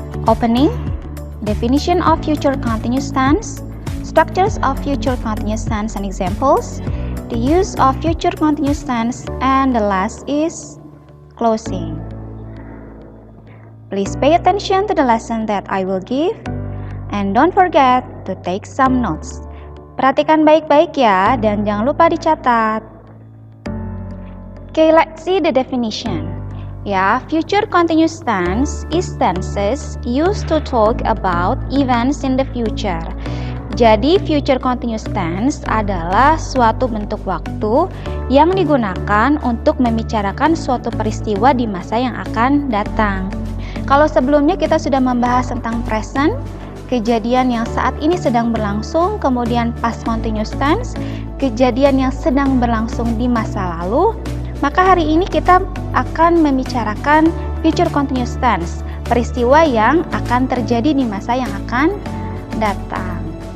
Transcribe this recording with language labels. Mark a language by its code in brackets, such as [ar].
[en] Opening, definition of future continuous tense, structures of future continuous tense and examples, the use of future continuous tense, and the last is closing. Please pay attention to the lesson that I will give and don't forget to take some notes. [id] Perhatikan baik-baik ya dan jangan lupa dicatat. [en] Okay, let's see the definition. Ya, future continuous tense is tenses used to talk about events in the future. [id] Jadi, future continuous tense adalah suatu bentuk waktu yang digunakan untuk membicarakan suatu peristiwa di masa yang akan datang. Kalau sebelumnya kita sudah membahas tentang present, kejadian yang saat ini sedang berlangsung, kemudian past continuous tense, kejadian yang sedang berlangsung di masa lalu, maka hari ini kita akan membicarakan future continuous tense, peristiwa yang akan terjadi di masa yang akan datang.